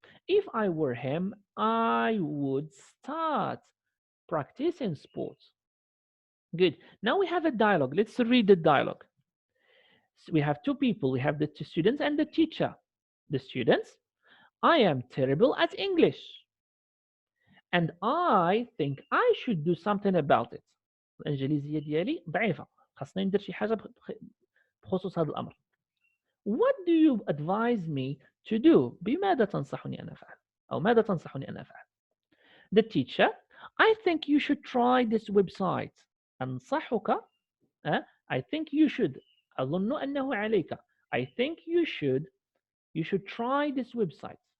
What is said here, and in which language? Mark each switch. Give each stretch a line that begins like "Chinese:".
English: If I were him, I would start practicing sports. Good. Now we have a dialogue. Let's read the dialogue. So we have two people. We have the two students and the teacher. The students, I am terrible at English. And I think I should do something about it.
Arabic: الإنجليزية ديالي ضعيفة. خاصني ندير شي حاجة بخصوص هذا الأمر.
English: What do you advise me to do?
Arabic: بماذا تنصحني أن أفعل؟
English: أو ماذا تنصحني أن أفعل؟ The teacher, I think you should try this website.
Arabic: أنصحك.
English: I think you should.
Arabic: أظن أنه عليك.
English: I think you should try this website.